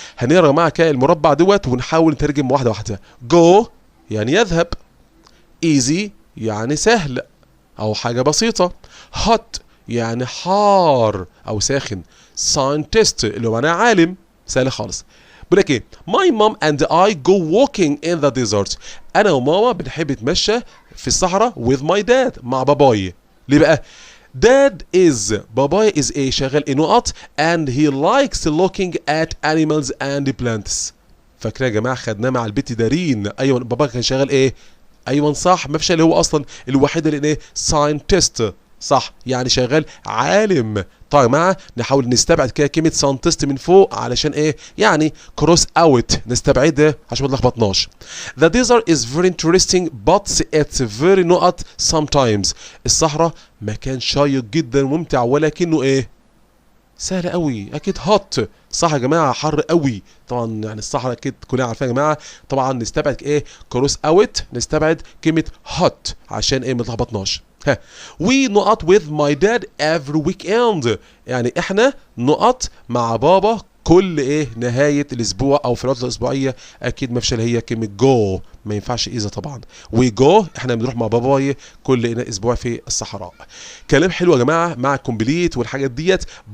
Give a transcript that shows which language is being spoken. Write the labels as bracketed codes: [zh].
[ar] هنقرا يا جماعه كده المربع دوت ونحاول نترجم واحده واحده. go يعني يذهب، easy يعني سهل او حاجه بسيطه، hot يعني حار او ساخن، scientist اللي هو معناه عالم، سهل خالص. بيقول لك ايه [en] my mom and I go walking in the desert. [ar] انا وماما بنحب نتمشى في الصحراء [en] with my dad [ar] مع باباي. ليه بقى؟ [en] Dad is باباي is ايه شغال ايه نقط and he likes looking at animals and plants. [ar] فاكرين يا جماعه خدناه مع البت دارين. ايوه بابا كان شغال ايه؟ ايوه صح ما فيش اللي هو اصلا الوحيد اللي ايه ساينتست صح يعني شغال عالم. طيب يا جماعه نحاول نستبعد كده كلمه ساينتست من فوق علشان ايه يعني كروس اوت نستبعدها عشان ما نلخبطناش. [en] The desert is very interesting but it's very not sometimes. [ar] الصحراء مكان شيق جدا وممتع ولكنه ايه سهل قوي. اكيد هوت صح يا جماعه حر قوي طبعا يعني الصحراء اكيد كلنا عارفين يا جماعه. طبعا نستبعد ايه كروس اوت نستبعد كلمه هوت عشان ايه ما نلخبطناش. [en] ها we نقط with my dad every weekend. [ar] يعني احنا نقط مع بابا كل ايه نهايه الاسبوع او في العطله الاسبوعيه. اكيد ما فيش اللي هي كلمه جو ما ينفعش اذا طبعا وي جو احنا بنروح مع باباي كل اسبوع في الصحراء. كلام حلو يا جماعه مع كومبليت والحاجات ديت.